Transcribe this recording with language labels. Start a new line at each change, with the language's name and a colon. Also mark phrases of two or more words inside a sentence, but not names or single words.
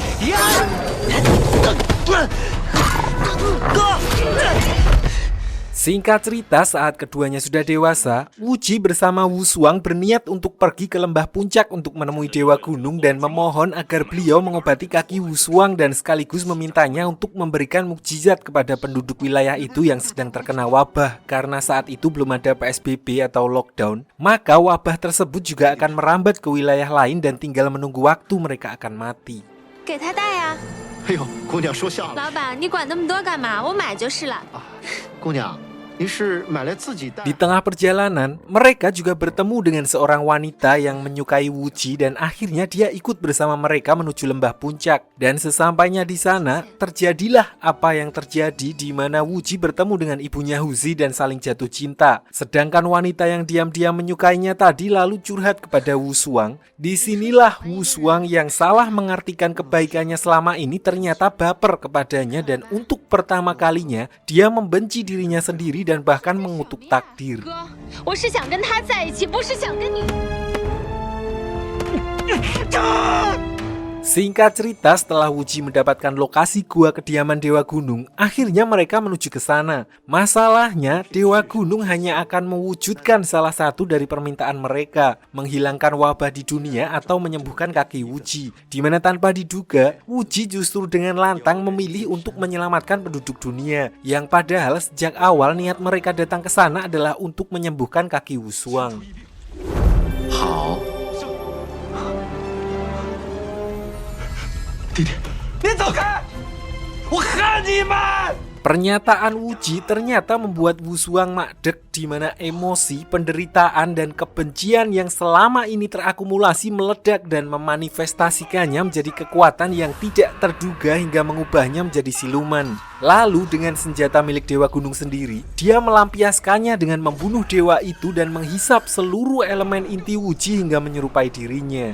Indonesian: Singkat cerita, saat keduanya sudah dewasa, Wuji bersama Wu Shuang berniat untuk pergi ke lembah puncak untuk menemui Dewa Gunung dan memohon agar beliau mengobati kaki Wu Shuang dan sekaligus memintanya untuk memberikan mukjizat kepada penduduk wilayah itu yang sedang terkena wabah. Karena saat itu belum ada PSBB atau lockdown, maka wabah tersebut juga akan merambat ke wilayah lain dan tinggal menunggu waktu mereka akan mati.
Chinese: 给他戴呀。哎呦，姑娘说笑了。老板，你管那么多干嘛？我买就是了。姑娘，您是买来自己戴？
Indonesian: Di tengah perjalanan, mereka juga bertemu dengan seorang wanita yang menyukai Wuji dan akhirnya dia ikut bersama mereka menuju lembah puncak. Dan sesampainya di sana, terjadilah apa yang terjadi di mana Wuji bertemu dengan ibunya Huzi dan saling jatuh cinta. Sedangkan wanita yang diam-diam menyukainya tadi lalu curhat kepada Wu Shuang. Disinilah Wu Shuang yang salah mengartikan kebaikannya selama ini ternyata baper kepadanya dan untuk pertama kalinya dia membenci dirinya sendiri dan bahkan mengutuk takdir.
Chinese: 哥，我是想跟他在一起，不是想跟你。
Indonesian: Singkat cerita, setelah Wuji mendapatkan lokasi gua kediaman Dewa Gunung, akhirnya mereka menuju ke sana. Masalahnya, Dewa Gunung hanya akan mewujudkan salah satu dari permintaan mereka, menghilangkan wabah di dunia atau menyembuhkan kaki Wuji. Dimana tanpa diduga, Wuji justru dengan lantang memilih untuk menyelamatkan penduduk dunia, yang padahal sejak awal niat mereka datang ke sana adalah untuk menyembuhkan kaki Wu Shuang.
Chinese: 好，弟弟，你走开！我恨你们！
Indonesian: Pernyataan Wuji ternyata membuat Wu Shuang makdek di mana emosi, penderitaan, dan kebencian yang selama ini terakumulasi meledak dan memanifestasikannya menjadi kekuatan yang tidak terduga hingga mengubahnya menjadi siluman. Lalu dengan senjata milik Dewa Gunung sendiri, dia melampiaskannya dengan membunuh dewa itu dan menghisap seluruh elemen inti Wuji hingga menyerupai dirinya.